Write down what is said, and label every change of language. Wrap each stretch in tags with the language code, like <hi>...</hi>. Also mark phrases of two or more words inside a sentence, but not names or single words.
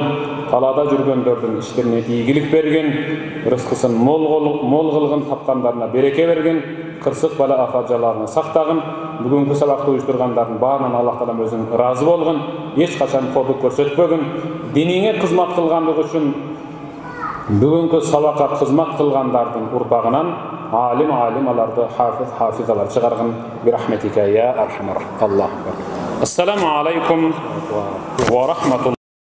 <kk>талада жүргендердің іштеріне игілік берген, рызқысын мол қылғын, тапқандарына береке берген, қырсық бала афаджаларына сақтағын, бүгінгі сабақты ұйыштырғандардың баарынан Аллах Таалам өзің разы болғын, еш қашан қорлық көрсетпегін, диніңе қызмат қылғандығы үшін бүгінгі сабаққа қызмат қылғандардың ұрпағынан алим аларды хафизалар шығарғын</kk> <ar>برحمتك يا أرحم.</ar> <kk>Аллах.</kk> <ar>السلام عليكم ورحمة الله.</ar>